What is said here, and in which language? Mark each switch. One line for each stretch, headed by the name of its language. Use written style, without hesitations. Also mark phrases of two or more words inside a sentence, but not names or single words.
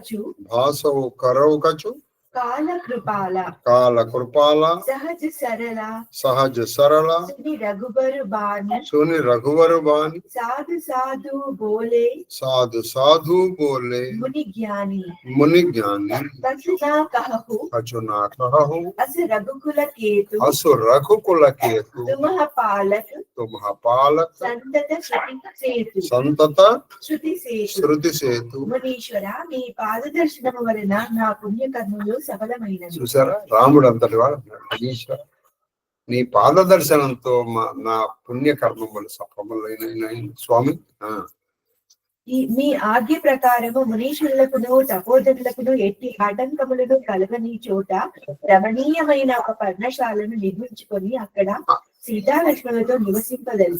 Awadhi: कछु काल कृपाला सहज सरला सुनि रघुबर बानी साधु बोले मुनि ज्ञानी कछु ना कहु अस रघुकुल केतु तुमह पालक संतत श्रुति सेतु मुनीश्वरा
Telugu: మీ పాదదర్శనము వలన నా పుణ్యకర్మలు సఫలమైనవి. చూసారా, రాముడు అంతటి వాడు. ఈశ్వర, నీ పాదదర్శనంతో నా పుణ్యకర్మములు సఫలమైన స్వామి. మీ ఆజ్ఞ ప్రకారము మునీశ్వరులకును తపోధనులకును ఎట్టి ఆటంకములను కలగని చోట రమణీయమైన ఒక పర్ణశాలను నిర్మించుకొని అక్కడ సీతాలక్ష్మణులతో నివసింపదలిచి.